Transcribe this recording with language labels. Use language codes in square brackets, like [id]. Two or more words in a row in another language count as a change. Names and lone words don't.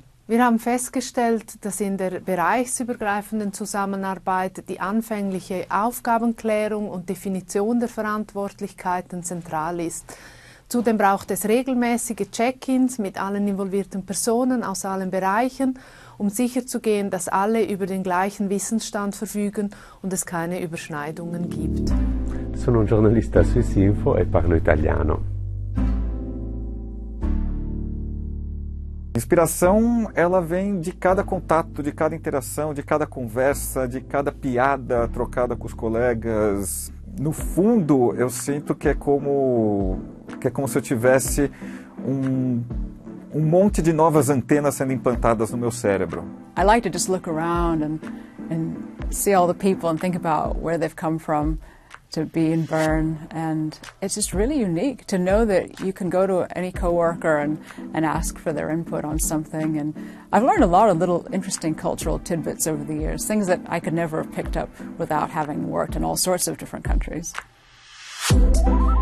[de] Wir haben festgestellt, dass in der bereichsübergreifenden Zusammenarbeit die anfängliche Aufgabenklärung und Definition der Verantwortlichkeiten zentral ist. Zudem braucht es regelmäßige Check-ins mit allen involvierten Personen aus allen Bereichen, um sicherzugehen, dass alle über den gleichen Wissensstand verfügen und es keine Überschneidungen gibt. [it] Sono un giornalista a Swissinfo e parlo italiano. [pt] Inspiração, ela vem de cada contato, de cada interação, de cada conversa, de cada piada trocada com os colegas. No fundo, eu sinto que é como se eu tivesse um monte de novas antenas sendo implantadas no meu cérebro. [en] I like to just look around and see all the people and think about where they've come from to be in Bern, and it's just really unique to know that you can go to any coworker and ask for their input on something. And I've learned a lot of little interesting cultural tidbits over the years, things that I could never have picked up without having worked in all sorts of different countries.